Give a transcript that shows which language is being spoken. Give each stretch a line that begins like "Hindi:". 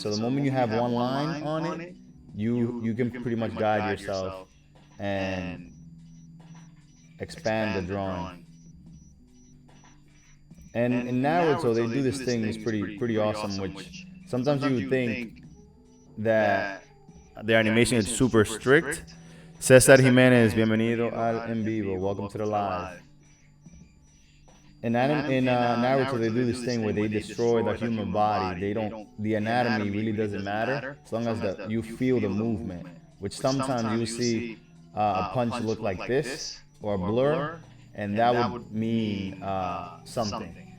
English: So the moment you have one line on it, you can pretty much guide yourself and expand the drawing. And in Naruto, they do this thing that's pretty awesome, which sometimes you would think that their animation is super strict.
Spanish: Cesar Jimenez, bienvenido al en vivo.
English: Welcome to the live. In Naruto, they do this thing where they destroy the human body. The anatomy really doesn't matter as long as you feel the movement, which sometimes you see a punch look like this or a blur, and that would mean something.